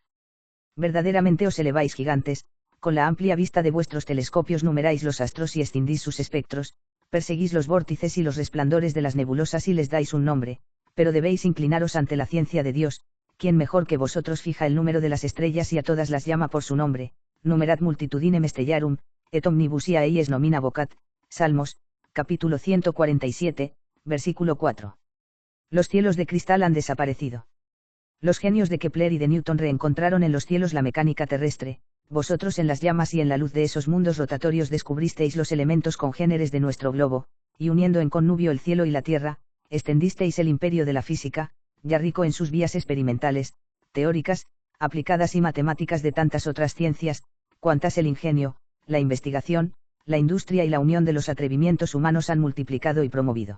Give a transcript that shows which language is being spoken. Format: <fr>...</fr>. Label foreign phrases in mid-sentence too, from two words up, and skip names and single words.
<es>Verdaderamente os eleváis gigantes, con la amplia vista de vuestros telescopios numeráis los astros y extendís sus espectros, perseguís los vórtices y los resplandores de las nebulosas y les dais un nombre, pero debéis inclinaros ante la ciencia de Dios, quien mejor que vosotros fija el número de las estrellas y a todas las llama por su nombre,</es> <la>numerat multitudinem stellarum, et omnibusia eies nomina vocat,</la> <es>Salmos, capítulo 147, versículo 4. Los cielos de cristal han desaparecido. Los genios de Kepler y de Newton reencontraron en los cielos la mecánica terrestre, vosotros en las llamas y en la luz de esos mundos rotatorios descubristeis los elementos congéneres de nuestro globo, y uniendo en connubio el cielo y la tierra, extendisteis el imperio de la física, ya rico en sus vías experimentales, teóricas, aplicadas y matemáticas de tantas otras ciencias, cuantas el ingenio, la investigación, la industria y la unión de los atrevimientos humanos han multiplicado y promovido.</es>